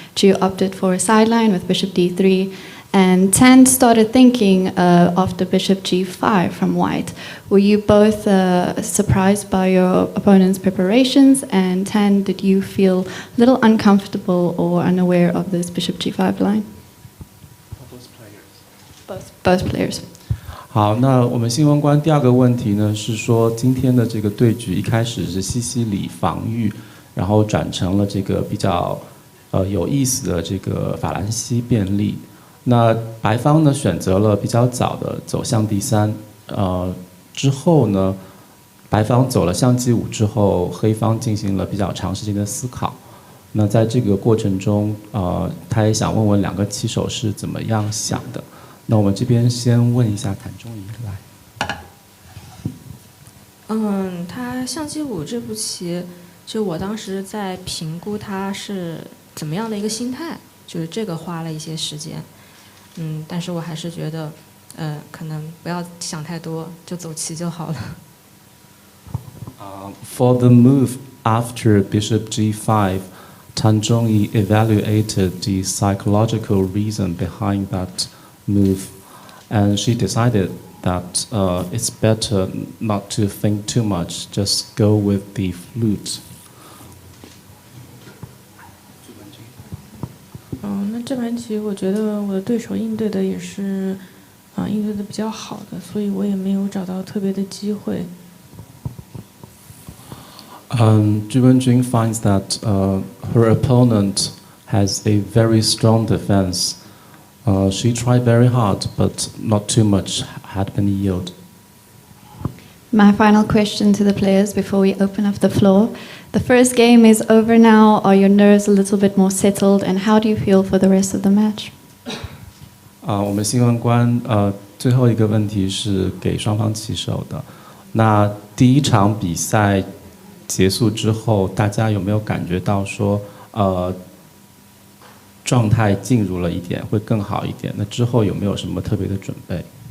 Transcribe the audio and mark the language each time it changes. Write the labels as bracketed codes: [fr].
[en] Ju opted for a sideline with bishop d3, and Tan started thinking of the bishop g5 from white. Were you both surprised by your opponent's preparations? And Tan, did you feel a little uncomfortable or unaware of this bishop g5 line? Both players. [zh] 好，那我们新闻官第二个问题呢是说，今天的这个对局一开始是西西里防御，然后转成了这个比较有意思的这个法兰西便利。那白方呢选择了比较早的走向第三，之后呢，白方走了象g5之后，黑方进行了比较长时间的思考。那在这个过程中，他也想问问两个棋手是怎么样想的。那我们这边先问一下谭中怡来。他象g5这步棋，就我当时在评估他是怎么样的一个心态，就是这个花了一些时间。但是我还是觉得，可能不要想太多，就走棋就好了。 [en] For the move after bishop g5, Tan Zhongyi evaluated the psychological reason behind that move, and she decided that it's better not to think too much, just go with the flute. [zh] 那这盘棋我觉得我的对手应对的也是，应对的比较好的，所以我也没有找到特别的机会。 [en] Ju Wenjun finds that her opponent has a very strong defense. She tried very hard, but not too much had been yield. My final question to the players before we open up the floor. The first game is over now. Are your nerves a little bit more settled? And how do you feel for the rest of the match? [zh] 我们新闻官最后一个问题是给双方棋手的。那第一场比赛结束之后，大家有没有感觉到说状态进入了一点，会更好一点？那之后有没有什么特别的准备？